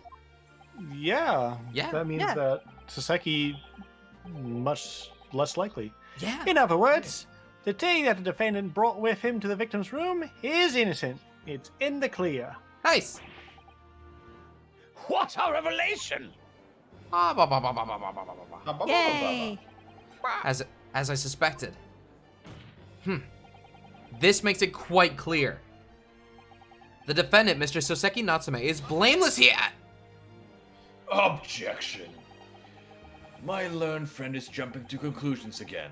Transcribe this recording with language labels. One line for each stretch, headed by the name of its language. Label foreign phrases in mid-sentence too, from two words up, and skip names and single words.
English: Yeah. Yeah. That means Yeah. that Saseki much less likely. Yeah. In other words, the tea that the defendant brought with him to the victim's room is innocent. It's in the clear. Nice. What a revelation! Ah, bah, bah, bah, bah, bah, bah, bah, bah, bah. Yay. As I suspected. This makes it quite clear. The defendant, Mr. Soseki Natsume, is blameless here. Objection. My learned friend is jumping to conclusions again.